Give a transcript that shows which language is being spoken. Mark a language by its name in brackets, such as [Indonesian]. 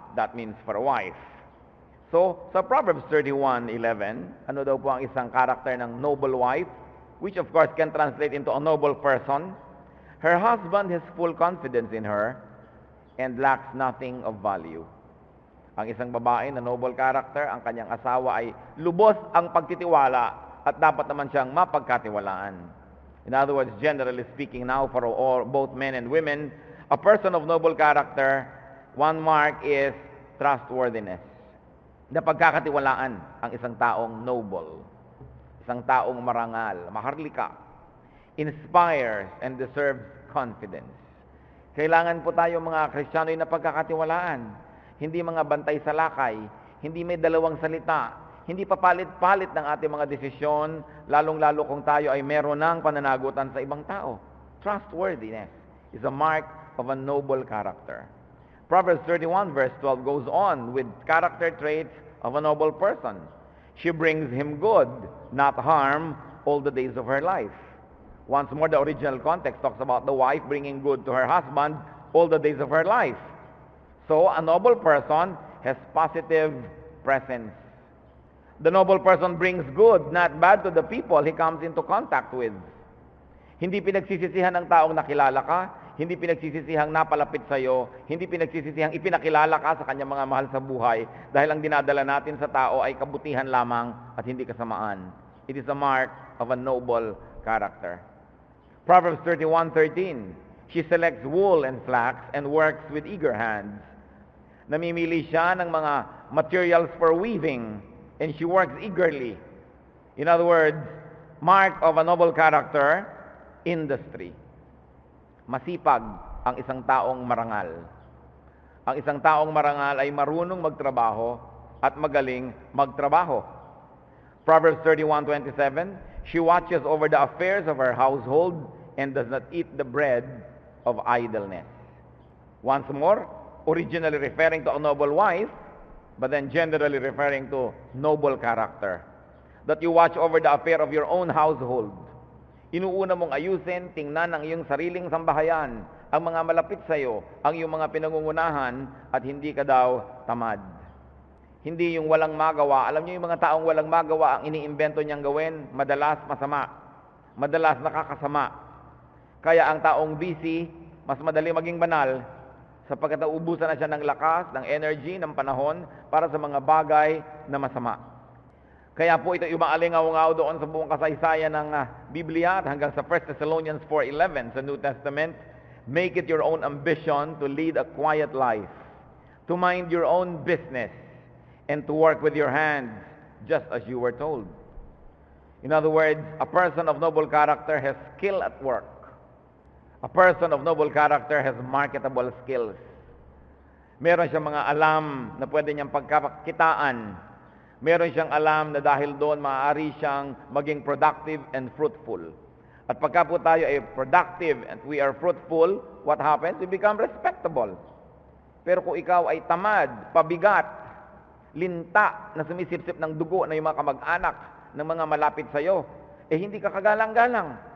[English] That means for a wife. So, sa Proverbs 31:11, [Filipino] ano daw po ang isang karakter ng [English] noble wife, which of course can translate into a noble person? Her husband has full confidence in her and lacks nothing of value. [Filipino] Ang isang babae na [English] noble character, [Filipino] ang kanyang asawa ay lubos ang pagtitiwala at dapat naman siyang mapagkatiwalaan. [English] In other words, generally speaking now for both men and women, a person of noble character, one mark is trustworthiness. [Filipino] Na pagkakatiwalaan ang isang taong noble, isang taong marangal, maharlika, [English] inspires and deserves confidence. [Filipino] Kailangan po tayo mga Kristiyano na pagkakatiwalaan. Hindi mga bantay sa lakay, hindi may dalawang salita, hindi papalit-palit ng ating mga desisyon, lalong-lalo kung tayo ay meron ng pananagutan sa ibang tao. [English] Trustworthiness is a mark of a noble character. Proverbs 31 verse 12 goes on with character traits of a noble person. She brings him good, not harm, all the days of her life. Once more, the original context talks about the wife bringing good to her husband all the days of her life. So, a noble person has positive presence. The noble person brings good, not bad, to the people he comes into contact with. [Filipino] Hindi pinagsisisihan ng taong nakilala ka, hindi pinagsisisihang napalapit sa iyo, hindi pinagsisisihang ipinakilala ka sa kanyang mga mahal sa buhay, dahil ang dinadala natin sa tao ay kabutihan lamang at hindi kasamaan. [English] It is a mark of a noble character. Proverbs 31:13, she selects wool and flax and works with eager hands. [Filipino] Namimili siya ng [English] mga materials for weaving, and she works eagerly. In other words, mark of a noble character, industry. [Filipino] Masipag ang isang taong marangal. Ang isang taong marangal ay marunong magtrabaho at magaling magtrabaho. [English] Proverbs 31:27, she watches over the affairs of her household and does not eat the bread of idleness. Once more, originally referring to a noble wife, but then generally referring to noble character. That you watch over the affair of your own household. [Filipino] Inuuna mong ayusin, tingnan ang iyong sariling sambahayan, ang mga malapit sa iyo, ang iyong mga pinangungunahan, at hindi ka daw tamad. Hindi yung walang magawa. Alam niyo yung mga taong walang magawa, ang iniimbento niyang gawin, madalas masama. Madalas nakakasama. Kaya ang taong busy, mas madali maging banal, sapagkat nauubusan na siya ng lakas, ng energy, ng panahon para sa mga bagay na masama. Kaya po ito umaalingaw-ngaw doon sa buong kasaysayan ng Biblia at hanggang sa [English] 1 Thessalonians 4:11 sa New Testament, make it your own ambition to lead a quiet life, to mind your own business, and to work with your hands, just as you were told. In other words, a person of noble character has skill at work. A person of noble character has marketable skills. [Filipino] Meron siyang mga alam na pwede niyang pagkakitaan. Meron siyang alam na dahil doon maaari siyang maging [English] productive and fruitful. [Filipino] At pagka po tayo ay [English] productive and we are fruitful, what happens? We become respectable. [Filipino] Pero kung ikaw ay tamad, pabigat, linta na sumisipsip ng dugo na yung mga kamag-anak ng mga malapit sa iyo, hindi ka kagalang-galang.